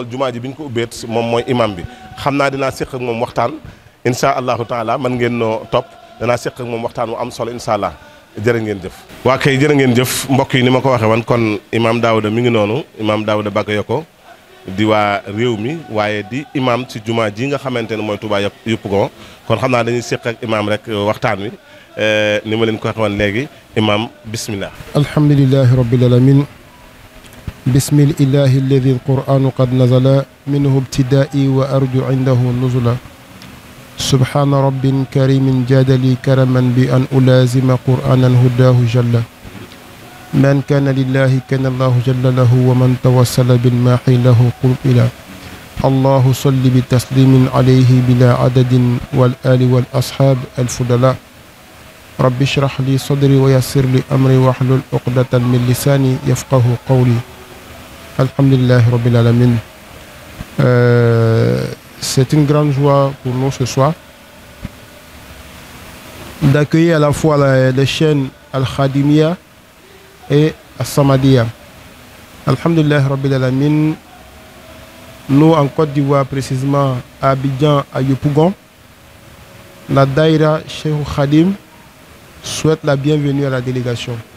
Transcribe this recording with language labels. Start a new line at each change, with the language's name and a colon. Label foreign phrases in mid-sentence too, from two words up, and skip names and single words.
Wolof: jumaa ji bi ñu ko ubbeet moom mooy imam bi xam naa dinaa séq ak moom waxtaan
Arabic: إن شاء الله تعالى
Wolof: man ngeen noo topp danaa séq ak moom waxtaan wu am solo
Arabic: إن شاء الله
Wolof: jërë ngeen jëf waa kay jërë ngeen jëf mbokk yi ni ma ko waxee woon kon imam Daouda mi ngi noonu imam Daouda Bagayoko di waa réew mi waaye di imam ci jumaa ji nga xamante ne mooy Touba Yoppo kon xam naa dañuy séq ak imam rek waxtaan wi ni ma leen ko waxee woon léegi imam bismillah
Arabic: الحمد لله رب العالمين بسم الله الذي القرآن قد نزل منه ابتداء وأرجو عنده نزولا سبحان رب كريم جاد لي كرما بأن ألازم قرآنا هداه جل من كان لله كان الله جل له ومن توسل بالماحي له قبل الله صل بتسليم عليه بلا عدد والآل والأصحاب الفضلاء رب اشرح لي صدري ويسر لي أمري واحلل عقدة من لساني يفقهوا قولي الحمد لله رب العالمين.
French: C'est une grande joie pour nous ce soir d'accueillir à la fois les chaînes Al-Khadimiyyah et As-Samadiyya.
Arabic: الحمد لله رب العالمين.
French: Nous en Côte d'Ivoire, précisément à Abidjan, à Yopougon, la Daïra Cheikh Khadim souhaite la bienvenue à la délégation.